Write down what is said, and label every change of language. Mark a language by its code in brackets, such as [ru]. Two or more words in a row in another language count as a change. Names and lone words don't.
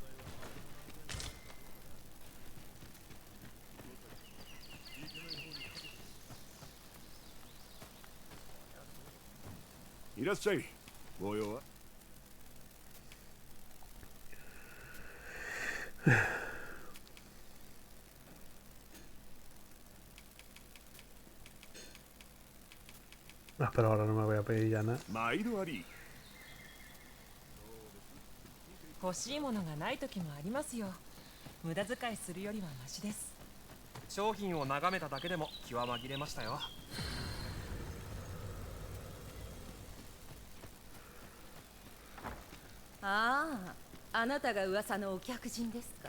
[ja] いらっしゃい。ご用は？ [es] Ah, pero ahora no me voy a pedir ya nada. [ja] 毎度あり。欲しいものがない時もありますよ。無駄遣いするよりはマシです。商品を眺めただけでも気は紛れましたよ。ああ、あなたが噂のお客人ですか。